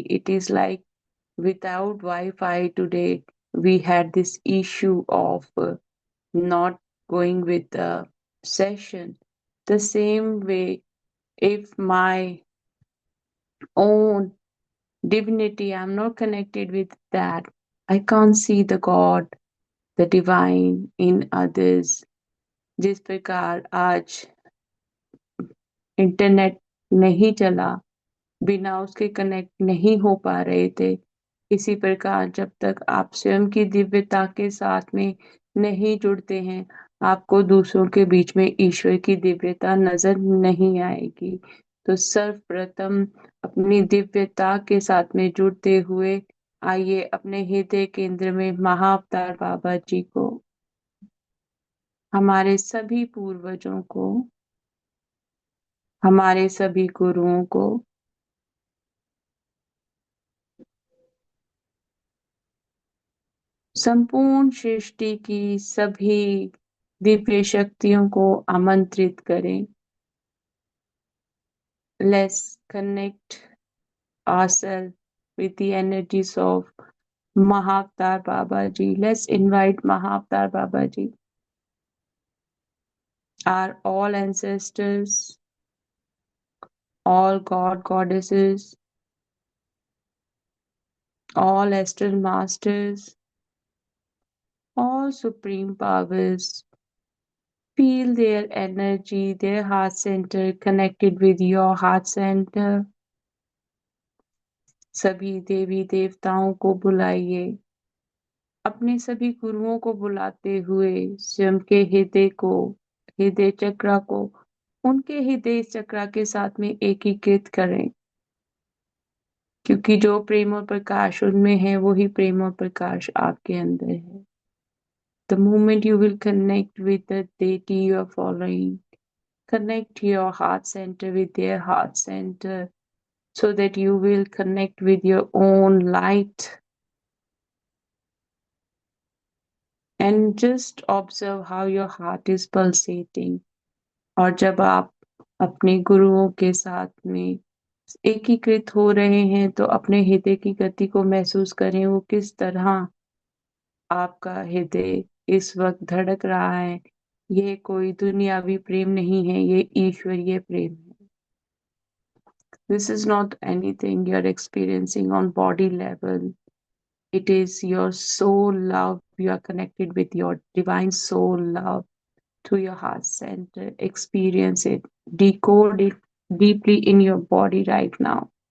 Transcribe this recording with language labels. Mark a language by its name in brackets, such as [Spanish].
[English] It is like without Wi-Fi today, we had this issue of not going with the session. The same way, if my own divinity, I'm not connected with that, I can't see the God, the divine in others. [Hindi] जिस प्रकार आज internet नहीं चला, बिना उसके connect नहीं हो पा रहे थे, इसी प्रकार जब तक आप स्वयं की दिव्यता के साथ में नहीं जुड़ते हैं, आपको दूसरों के बीच में ईश्वर की दिव्यता नजर नहीं आएगी। तो सर्वप्रथम अपनी दिव्यता के साथ में जुड़ते हुए आइए अपने हृदय केंद्र में महाअवतार बाबा जी को, हमारे सभी पूर्वजों को, हमारे सभी गुरुओं को, संपूर्ण सृष्टि की सभी दिव्य शक्तियों को आमंत्रित करें। [English] Let's connect ourselves with the energies of Mahavatar Babaji. Let's invite Mahavatar Babaji, our all ancestors, all god goddesses, all astral masters, all supreme powers. Feel their energy, their heart center connected with your heart center. [Hindi] सभी देवी देवताओं को बुलाइए, अपने सभी गुरुओं को बुलाते हुए स्वयं के हृदय को, हृदय चक्र को उनके हृदय चक्र के साथ में एकीकृत करें, क्योंकि जो प्रेम और प्रकाश उनमें है वही प्रेम और प्रकाश आपके अंदर है. [English] The moment you will connect with the deity you are following, connect your heart center with their heart center so that you will connect with your own light, and just observe how your heart is pulsating. [Hindi] और जब आप अपने गुरुओं के साथ में एकीकृत हो रहे हैं तो अपने हृदय की गति को महसूस करें, वो किस तरह आपका हृदय इस वक्त धड़क रहा है. ये कोई दुनियावी प्रेम नहीं है, ये ईश्वरीय प्रेम है. [English] This is not anything you're experiencing on body level. It is your soul love. You are connected with your divine soul love to your heart center. Experience it. Decode it deeply in your body right now.